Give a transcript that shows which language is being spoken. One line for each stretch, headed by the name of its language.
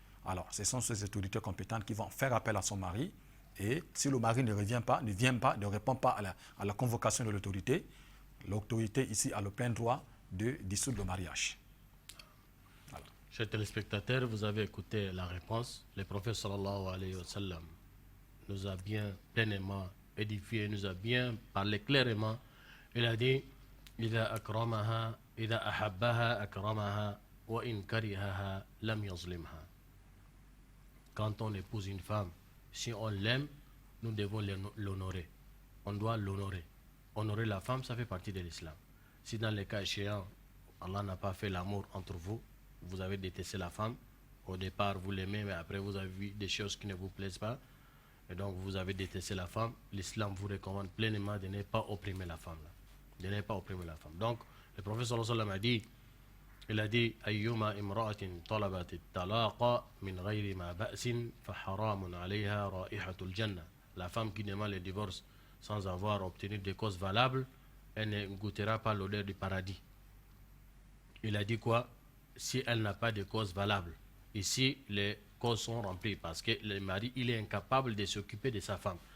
French: Alors, ce sont ces autorités compétentes qui vont faire appel à son mari, et si le mari ne répond pas à la convocation de l'autorité ici a le plein droit de dissoudre le mariage. Voilà. Chers téléspectateurs, vous avez écouté la réponse. Le prophète sallallahu alayhi wa sallam nous a bien pleinement édifié, nous a bien parlé clairement. Il a dit
Arabic: إذا أكرمها إذا أحبها أكرمها وإن كرهها لم يظلمها.
French: Quand on épouse une femme, si on l'aime, nous devons l'honorer. On doit l'honorer. Honorer la femme, ça fait partie de l'islam. Si dans les cas échéants, Allah n'a pas fait l'amour entre vous, vous avez détesté la femme, au départ vous l'aimez, mais après vous avez vu des choses qui ne vous plaisent pas, et donc vous avez détesté la femme, l'islam vous recommande pleinement de ne pas opprimer la femme. De ne pas opprimer la femme. Donc, le prophète sallallahu alayhi wa sallam il a dit
Arabic: أيما امرأة طلبت الطلاق من غير ما بأس فحرام عليها رائحة الجنة.
French: La femme qui demande le divorce sans avoir obtenu des causes valables, elle ne goûtera pas l'odeur du paradis. Il a dit quoi? Si elle n'a pas de causes valables. Ici, les causes sont remplies parce que le mari, il est incapable de s'occuper de sa femme.